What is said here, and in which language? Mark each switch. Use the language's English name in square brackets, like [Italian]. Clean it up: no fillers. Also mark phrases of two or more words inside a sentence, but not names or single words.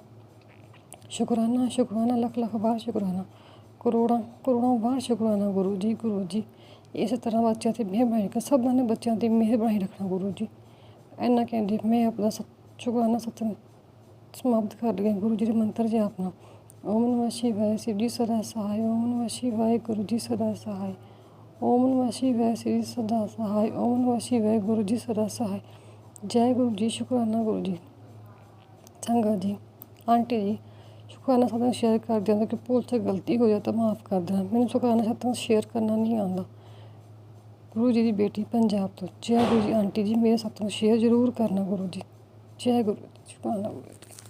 [Punjabi] ਸ਼ੁਕਰਾਨਾ ਸ਼ੁਕਰਾਨਾ, ਲੱਖ ਲੱਖ ਵਾਰ ਸ਼ੁਕਰਾਨਾ, ਕਰੋੜਾਂ ਕਰੋੜਾਂ ਵਾਰ ਸ਼ੁਕਰਾਨਾ ਗੁਰੂ ਜੀ। ਗੁਰੂ ਜੀ ਇਸੇ ਤਰ੍ਹਾਂ ਬੱਚਿਆਂ 'ਤੇ ਮਿਹਰ ਬਣਾਈ ਰੱਖਣਾ, ਸਭਨਾਂ ਨੇ ਬੱਚਿਆਂ 'ਤੇ ਮਿਹਰ ਬਣਾਈ ਰੱਖਣਾ ਗੁਰੂ ਜੀ। ਇੰਨਾ ਕਹਿੰਦੇ ਮੈਂ ਆਪਣਾ ਸ਼ੁਕਰਾਨਾ ਸਤਿ ਸਮਾਪਤ ਕਰ ਲਿਆ ਗੁਰੂ ਜੀ ਦੇ ਮੰਤਰ ਜਾਪਣਾ। [Hindi] ओम नमः शिवाय, शिव जी सदा सहाय। ओम नमः शिवाय, गुरु जी सदा सहाय। ओम नमः शिवाय, शिव जी सदा सहाय। ओम नमः शिवाय, गुरु जी सदा सहाय। जय गुरु जी, शुक्राना गुरु जी। संगत जी, आंटी जी शुक्राना सत्संग शेयर कर देना कि भूल से गलती हो जाए तो माफ़ कर देना, मैंने शुक्राना सत्संग शेयर करना नहीं आता। गुरु जी की बेटी पंजाब तो। जय गुरु जी। आंटी जी मेरा सत्संग शेयर जरूर करना गुरु जी। जय गुरु जी, शुक्राना गुरु जी।